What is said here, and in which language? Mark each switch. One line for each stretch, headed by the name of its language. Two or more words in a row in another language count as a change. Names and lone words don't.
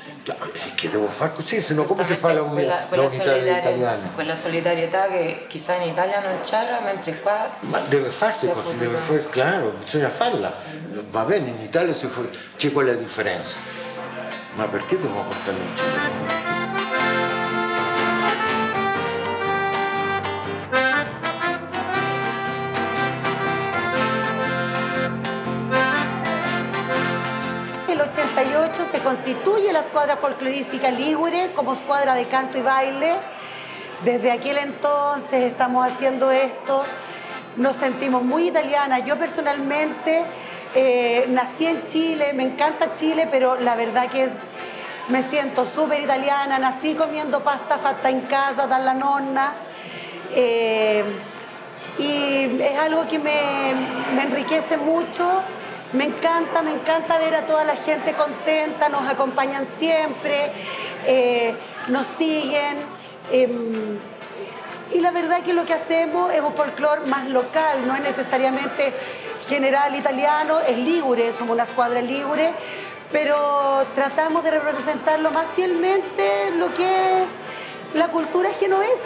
Italian: Che devo fare così, se no come si fa l'unità degli italiani? Quella solidarietà che chissà in Italia non c'era, mentre qua... Ma deve farsi così, claro, bisogna farla. Va bene, in Italia c'è quella differenza. Ma perché dobbiamo portarla in Cile?
Spanish: El 88 se constituye la escuadra folclorística Ligure como escuadra de canto y baile. Desde aquel entonces estamos haciendo esto, nos sentimos muy italianas. Yo personalmente nací en Chile, me encanta Chile, pero la verdad que me siento súper italiana. Nací comiendo
Italian: pasta fatta
Spanish: en casa
Italian: dalla nonna.
Spanish: Y es algo que me enriquece mucho. Me encanta ver a toda la gente contenta, nos acompañan siempre, nos siguen. Y la verdad que lo que hacemos es un folclore más local, no es necesariamente general italiano, es ligure, somos una escuadra ligure, pero tratamos de representar lo más fielmente lo que es la cultura genovesa.